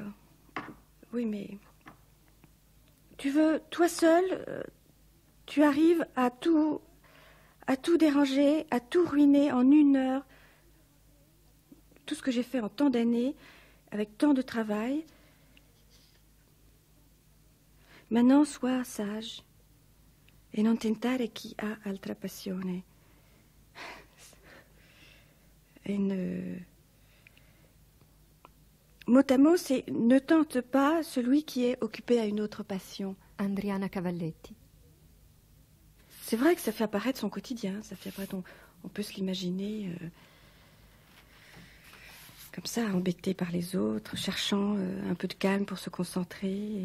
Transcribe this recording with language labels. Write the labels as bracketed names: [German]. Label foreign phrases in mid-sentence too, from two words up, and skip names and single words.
[French] Oui, mais tu veux, toi seul, tu arrives à tout déranger, à tout ruiner en 1 heure. Tout ce que j'ai fait en tant d'années, avec tant de travail. Maintenant, sois sage et [Italian] non tentare chi ha altra passione. [French] Et mot à mot, c'est ne tente pas celui qui est occupé à une autre passion. Andriana Cavalletti. C'est vrai que ça fait apparaître son quotidien, ça fait apparaître, on peut se l'imaginer comme ça, embêté par les autres, cherchant un peu de calme pour se concentrer.